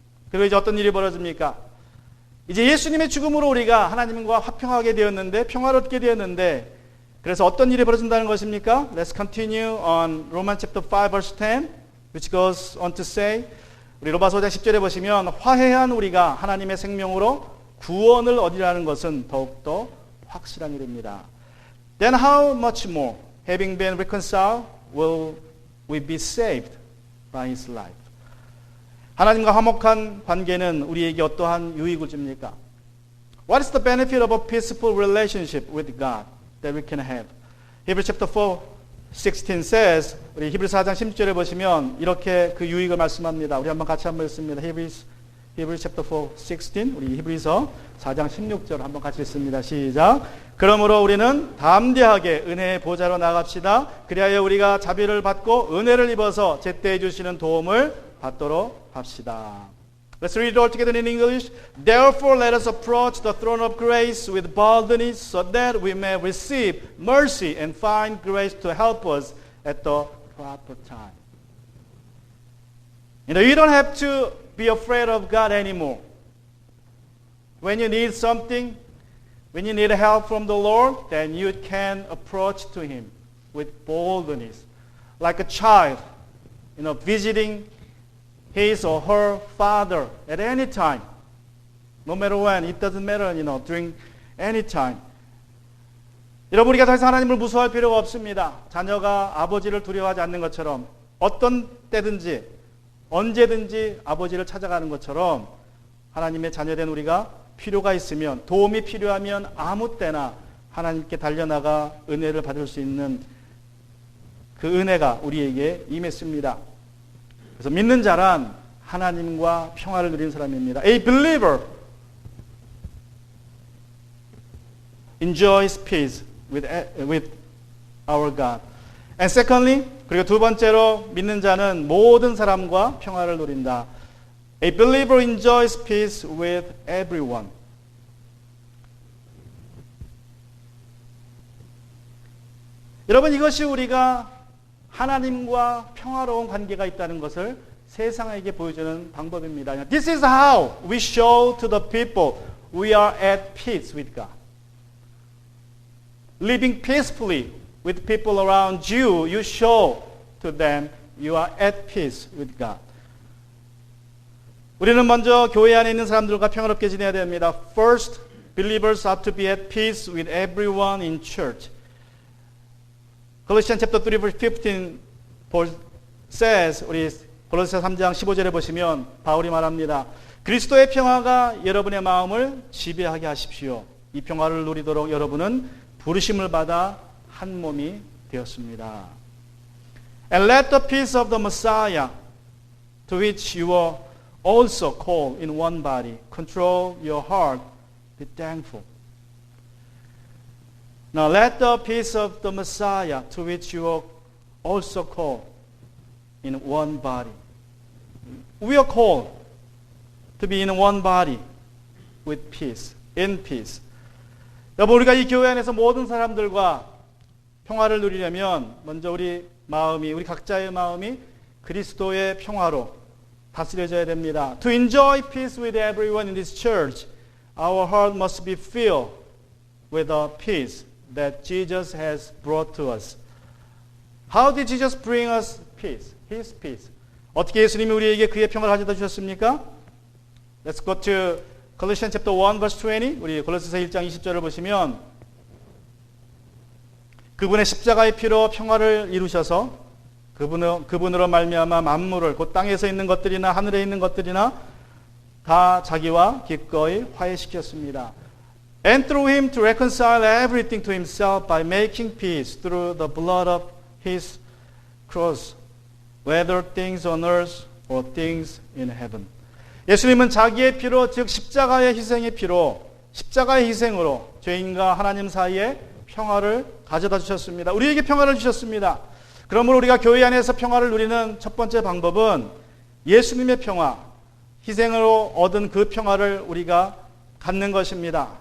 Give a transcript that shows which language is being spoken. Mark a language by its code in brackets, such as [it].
[ko] 그리고 이제 어떤 일이 벌어집니까? 이제 예수님의 죽음으로 우리가 하나님과 화평하게 되었는데 평화롭게 되었는데 그래서 어떤 일이 벌어진다는 것입니까? [en] Let's continue on Romans chapter 5 verse 10 which goes on to say [ko] 우리 로마서 5장 10절에 보시면 화해한 우리가 하나님의 생명으로 구원을 얻으라는 것은 더욱더 확실한 일입니다. [en] Then how much more having been reconciled will we be saved by his life? [ko] 하나님과 화목한 관계는 우리에게 어떠한 유익을 줍니까? [en] What is the benefit of a peaceful relationship with God that we can have? Hebrews chapter 4, 16 says, [ko] 우리 히브리서 4장 16절에 보시면 이렇게 그 유익을 말씀합니다. 우리 한번 같이 한번 읽습니다. [en] Hebrews chapter 4, 16, [ko] 우리 히브리서 4장 16절 한번 같이 읽습니다. 시작. 그러므로 우리는 담대하게 은혜의 보좌로 나갑시다. 그리하여 우리가 자비를 받고 은혜를 입어서 제때에 주시는 도움을 받도록 합시다. [en] Let's read it all together in English. Therefore, let us approach the throne of grace with boldness so that we may receive mercy and find grace to help us at the proper time. You don't have to be afraid of God anymore. When you need something, when you need help from the Lord, then you can approach to Him with boldness. Like a child, visiting his or her father at any time, no matter when, it doesn't matter, during any time. [ko] 여러분, 우리가 더 이상 하나님을 무서워할 필요가 없습니다. 자녀가 아버지를 두려워하지 않는 것처럼 어떤 때든지 언제든지 아버지를 찾아가는 것처럼 하나님의 자녀된 우리가 필요가 있으면, 도움이 필요하면 아무 때나 하나님께 달려나가 은혜를 받을 수 있는 그 은혜가 우리에게 임했습니다. 그래서 믿는 자란 하나님과 평화를 누리는 사람입니다. [en] A believer enjoys peace with our God. And secondly, [ko] 그리고 두 번째로 믿는 자는 모든 사람과 평화를 누린다. [en] A believer enjoys peace with everyone. [ko] 여러분, 이것이 우리가 하나님과 평화로운 관계가 있다는 것을 세상에게 보여주는 방법입니다. [en] This is how we show to the people we are at peace with God. Living peacefully with people around you, you show to them you are at peace with God. [ko] 우리는 먼저 교회 안에 있는 사람들과 평화롭게 지내야 됩니다. [en] First, believers are to be at peace with everyone in church. Colossians chapter 3 verse 15 Paul says, [ko] 우리 골로새 3장 15절에 보시면 바울이 말합니다. 그리스도의 평화가 여러분의 마음을 지배하게 하십시오. 이 평화를 누리도록 여러분은 부르심을 받아 한 몸이 되었습니다. [en] And let the peace of the Messiah, to which you are also called in one body, control your heart, be thankful. Now let the peace of the Messiah, to which you are also called in one body. We are called to be in one body with peace, in peace. [ko] 여러분, 우리가 이 교회 안에서 모든 사람들과 평화를 누리려면 먼저 우리 마음이, 우리 각자의 마음이 그리스도의 평화로 다스려져야 됩니다. [en] To enjoy peace with everyone in this church, our heart must be filled with the peace that Jesus has brought to us. How did Jesus bring us peace? His peace. [ko] 어떻게 예수님이 우리에게 그의 평화를 가져다 주셨습니까? [en] Let's go to Colossians chapter 1 verse 20. [ko] 우리 골로새서 1장 20절을 보시면 그분의 십자가의 피로 평화를 이루셔서 그분으로 말미암아 만물을 곧 땅에서 있는 것들이나 하늘에 있는 것들이나 다 자기와 기꺼이 화해시켰습니다. [en] And through him to reconcile everything to himself by making peace through the blood of his cross, whether things on earth or things in heaven. [ko] 예수님은 자기의 피로, 즉 십자가의 희생의 피로, 십자가의 희생으로 죄인과 하나님 사이에 평화를 가져다 주셨습니다. 우리에게 평화를 주셨습니다. 그러므로 우리가 교회 안에서 평화를 누리는 첫 번째 방법은 예수님의 평화, 희생으로 얻은 그 평화를 우리가 갖는 것입니다.